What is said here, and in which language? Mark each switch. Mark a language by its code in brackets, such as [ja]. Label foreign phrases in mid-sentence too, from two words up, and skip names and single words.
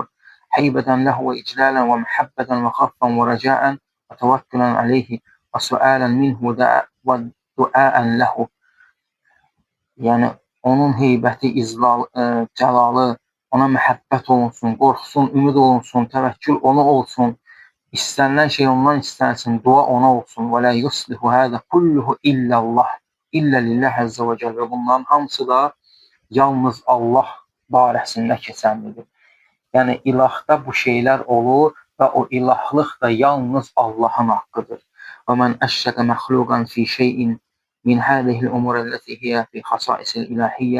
[ar] هيبة له وإجلالا ومحبة وخوفا ورجاء وتوكلا عليه وسؤالا منه ودعاء له. [az] Yəni onun heybəti, cəlalı, ona məhəbbət olunsun, qorxusun, ümid olunsun, təvəkkül ona olsun. İstənilən şey ondan istənsin, dua ona olsun. [ar] ولا يصلح هذا كله إلا لله إلا لله عز وجل. [az] Və bunların hamısı da yalnız Allah barəsində keçənlidir. Yəni ilahda bu şeylər olur və o ilahlıq da yalnız Allahın haqqıdır. [ar] ومن أشرك مخلوقا في شيء من هذه الأمور التي هي في خصائص الإلهية.